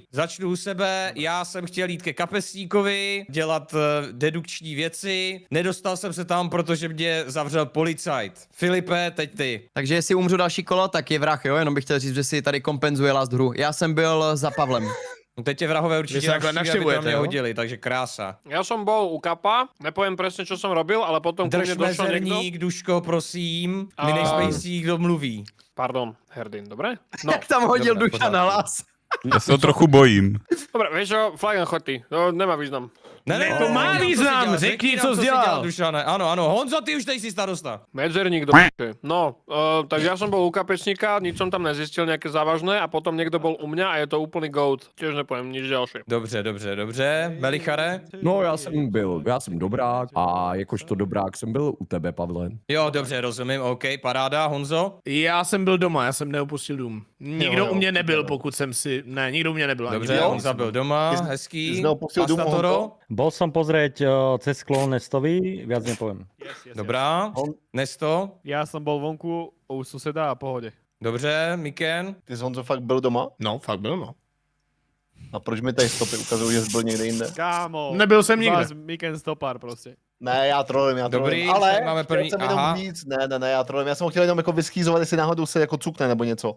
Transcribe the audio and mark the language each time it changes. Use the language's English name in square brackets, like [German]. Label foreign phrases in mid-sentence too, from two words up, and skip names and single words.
[Czech] Začnu u sebe, já jsem chtěl jít ke kapesníkovi, dělat dedukční věci. Nedostal jsem se tam, protože mě zavřel policajt. Filipe, teď ty. Takže jestli umřu další kolo, tak je vrah, jo? Jenom bych chtěl říct, že si tady kompenzuje last hru. Já jsem byl za Pavlem. No teď tě vrahové Vy určitě se takhle navštíví, aby tam navštěvujete, mě jo? hodili, takže krása. [Slovak] Ja som bol u Kapa, nepoviem presne, čo som robil, ale potom ku [Czech] Drž [Slovak] mne došlo niekto. [Czech] mezerník, Duško, prosím. My A- nejsme jistí, kdo mluví. [Slovak] Pardon, Herdin, dobre? No, [Czech] Jak tam hodil [Slovak] Dobré, Duša na hlas. [Czech] Já se ho trochu bojím. [Slovak] dobre, vieš čo, Flagan, choď ty, to nemá význam. [Czech] Ne, to má význam, řekni, co jsi dělal. Dušane. Ano, Honzo, ty už nejsi starosta. [Slovak] Medzerník do p***e. No, tak ja som bol u kapečníka, nič som tam nezistil nejaké závažné a potom niekto bol u mňa a je to úplný goat. Tiež nepoviem nič ďalšie. [Czech] Dobře. Melichare? No, já jsem dobrák a jakožto dobrák jsem byl u tebe, Pavle. Jo, dobře, rozumím, OK, paráda, Honzo? Já jsem byl doma, já jsem neopustil dům. Nikdo u mě nebyl, pokud jsem si... Ne, nikdo u mě nebyl. Dobře, ani Honza byl doma, Ty hezký. jsi neopustil dům, Pastatoro? Honzo? [Slovak] Bol som pozrieť cez sklon Nestovi, viac nepoviem. [Czech] Dobrá, Nesto? [Slovak] Ja som bol vonku u suseda a pohode. [Czech] Dobře, Miken? Ty jsi, Honzo, fakt byl doma? No, fakt byl, no. A proč mi tady stopy ukazují, že jsi byl někde jinde? Kámo. Nebyl jsem nikde. Vás Miken stopár prostě. Ne, já trolím, Dobrý, ale tady máme první- chtěl jsem jenom aha. říct, ne, já trolím, já jsem ho chtěl jenom jako vyschýzovat, jestli náhodou se jako cukne nebo něco.